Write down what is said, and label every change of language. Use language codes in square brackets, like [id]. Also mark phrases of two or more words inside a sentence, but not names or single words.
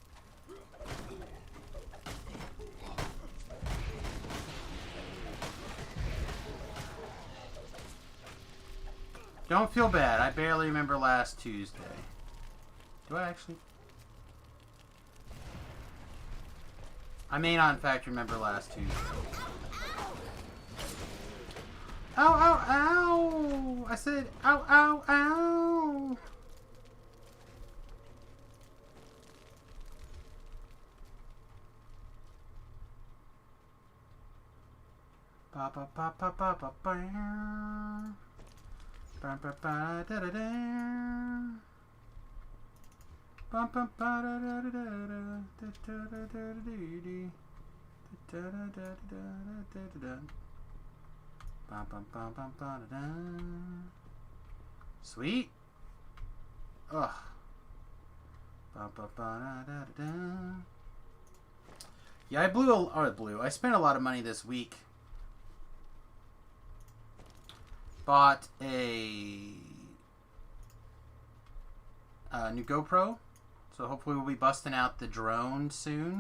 [en] Don't feel bad. I barely remember last Tuesday. Do I actually? I may not, in fact, remember last Tuesday. Ow, ow, ow! I said, ow, ow, ow! Ba ba ba ba ba ba ba. Ba ba ba da da da. Ba ba ba da da da da da da da da da da da da da da. Ba ba ba ba ba da da. Sweet. Ugh. Ba ba ba da da da. Yeah, I spent a lot of money this week. Bought a new GoPro, so hopefully we'll be busting out the drone soon.